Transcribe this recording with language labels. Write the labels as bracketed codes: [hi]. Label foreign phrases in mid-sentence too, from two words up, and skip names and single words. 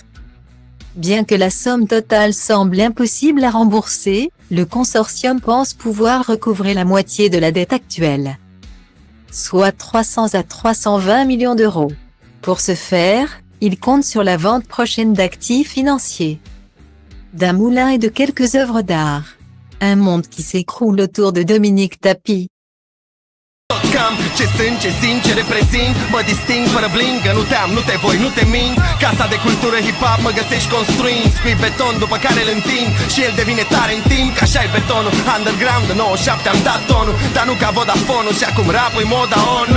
[fr] Bien que la somme totale semble impossible à rembourser, le consortium pense pouvoir recouvrer la moitié de la dette actuelle, soit 300 à 320 millions d'euros. Pour ce faire, il compte sur la vente prochaine d'actifs financiers, d'un moulin et de quelques œuvres d'art. Un monde qui s'écroule autour de Dominique Tapie. [ro] Cam ce sunt, ce sincer reprezint. Mă disting fără bling, că nu te-am, nu te voi, nu te mint. Casa de cultură hip-hop mă găsești construind. Scui beton după care îl întind și el devine tare în timp. Că așa-i betonul, underground de 97 am dat tonul. Dar nu ca Vodafone-ul și acum rap-ul moda ONU.